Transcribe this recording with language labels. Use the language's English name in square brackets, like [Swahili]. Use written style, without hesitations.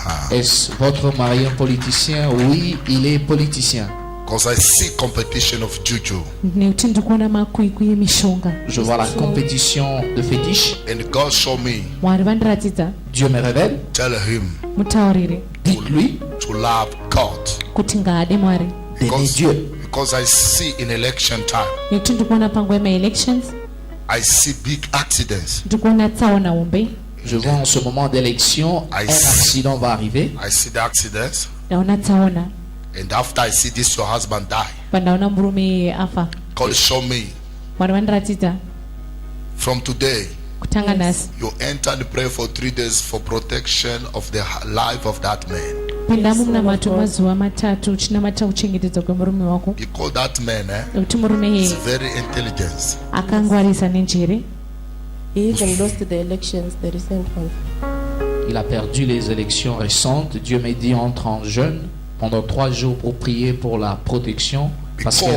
[French] Est-ce votre mari un politicien? Oui, il est politicien. [English] Because I see competition of juju. [Shona] nekuti ndikuona makwikwi emishonga. [French] Je vois la compétition de fétiches. [English] And God show me, [Shona] mwari vandiratidza. [French] Dieu me révèle. [English] tell him [Shona] mutaurire [French] Dites-lui [English] to love God. [Shona] kuti ngaade mwari. [French] d'aimer Dieu. [English] Because I see in election time, [Shona] nekuti ndikuona panguva yemaelections [English] I see big accidents. [Shona] ndikuona tsaona hombe, [French] Je vois en ce moment d'élection, un accident va arriver. [English] I see the accidents. [Shona] ndaona tsaona, [English] And after I see this, your husband die. [Shona] pandaona murume afa. [English] God show me [Shona] Vanhu vandiratidza [English] from today. [Shona] kutanga nhasi [English] You enter and pray for 3 days for protection of the life of that man. [Shona] pindamo munamato mazuva matatu uchinamata kuchengetedzwa kwemurume wako, [English] Because that man [Shona] nekuti murume [English] is [Shona] yeye [English] very intelligent. [Shona] akangwarisa nenjere. [English] He even lost the elections, the recent one. [French] Il a perdu les élections récentes. Dieu m'a dit entre en jeûne pendant 3 jours pour prier pour la protection parce qu'il y a un